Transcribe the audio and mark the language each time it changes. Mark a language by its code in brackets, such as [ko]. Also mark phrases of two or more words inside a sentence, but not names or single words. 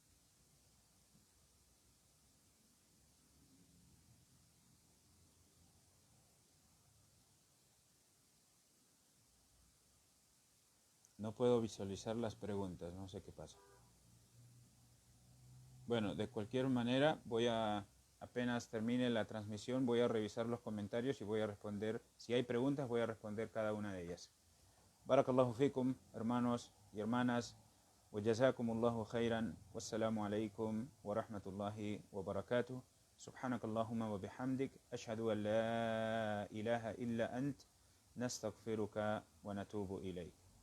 [es] No puedo visualizar las preguntas, no sé qué pasa. Bueno, de cualquier manera, apenas termine la transmisión, voy a revisar los comentarios y voy a responder. Si hay preguntas, voy a responder cada una de ellas. [ar] بارك الله فيكم, [es] hermanos y hermanas. [ar] وجزاكم الله خيرا. والسلام عليكم ورحمة الله وبركاته. سبحانك اللهم وبحمدك. أشهد أن لا إله إلا أنت. نستغفرك ونتوب إليك.